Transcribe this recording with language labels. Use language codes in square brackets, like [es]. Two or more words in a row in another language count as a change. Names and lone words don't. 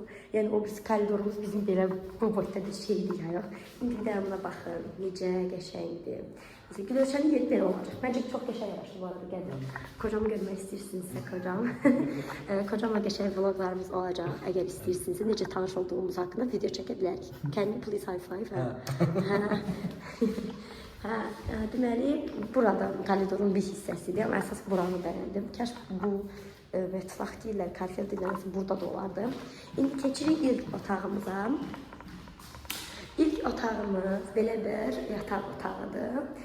[az] Yəni o birisi koridorumuz bizim belə bu boyda bir şeydir ayaq. İndi də buna baxın, necə qəşəngdir. Gülöşənin yeri belə olacaq. Məncə çox qəşəng yaşlı bu arada, gəlin. Kocamı görmək istəyirsinizsə kocam. Kocamla qəşəng vloglarımız olacaq. Əgər istəyirsinizsə necə tanış olduğumuz haqqında video çəkə bilərik. [en] Can you please high five? [az] Deməli, burada koridorun bir hissəsidir. Amma əsas buranı bəyəndim. Kəş bu mətbəx deyirlər, konser deyirlər, burada da olardı. İndi keçirik ilk otağımıza. İlk otağımız belə bir yataq otağıdır.